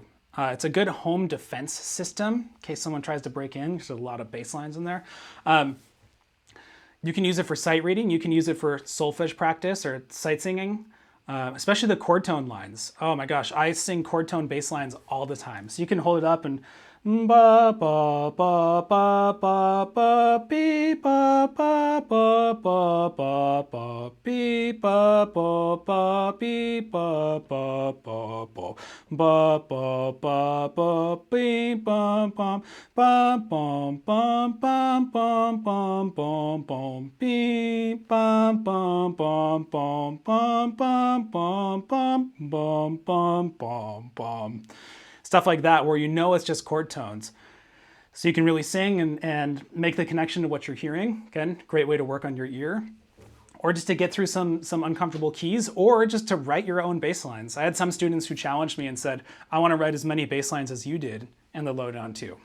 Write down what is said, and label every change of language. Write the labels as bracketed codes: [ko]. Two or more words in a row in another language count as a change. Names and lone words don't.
[en] It's a good home defense system in case someone tries to break in. There's a lot of bass lines in there. You can use it for sight reading. You can use it for solfege practice or sight singing, especially the chord tone lines. Oh my gosh, I sing chord tone bass lines all the time. So you can hold it up and ba ba ba ba ba ba be ba ba ba ba ba ba be ba ba ba be ba ba ba ba ba ba ba ba be ba ba ba bum bum bum bum bum bum bum be bum bum bum bum bum bum bum bum bum bum bum bum. Stuff like that, where you know it's just chord tones. So you can really sing and make the connection to what you're hearing. Again, great way to work on your ear. Or just to get through some uncomfortable keys, or just to write your own bass lines. I had some students who challenged me and said, I want to write as many bass lines as you did in the low down 2.